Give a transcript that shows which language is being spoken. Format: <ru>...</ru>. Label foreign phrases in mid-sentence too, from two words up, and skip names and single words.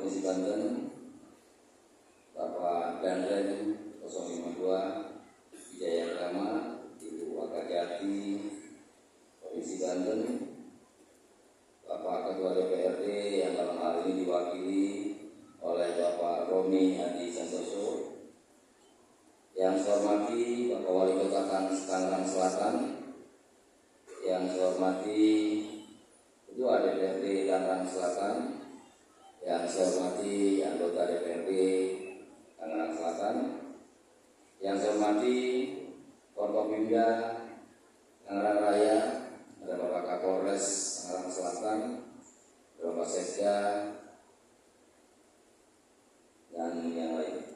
<id>Banten, Bapak Danren 052 Wijaya Krama, Ibu Wakajati Provinsi Banten, Bapak Ketua DPRD yang dalam hal ini diwakili oleh Bapak Romi Hadi Santoso, yang saya hormati Bapak Wali Kota Tangerang Selatan, yang saya hormati Ketua DPRD Tangerang Selatan, yang saya hormati anggota DPRD Tangerang Selatan, yang saya hormati Forkopimda Tangerang Raya, ada Bapak Kapolres Tangerang Selatan, Bapak Sekda, dan yang lain.</id>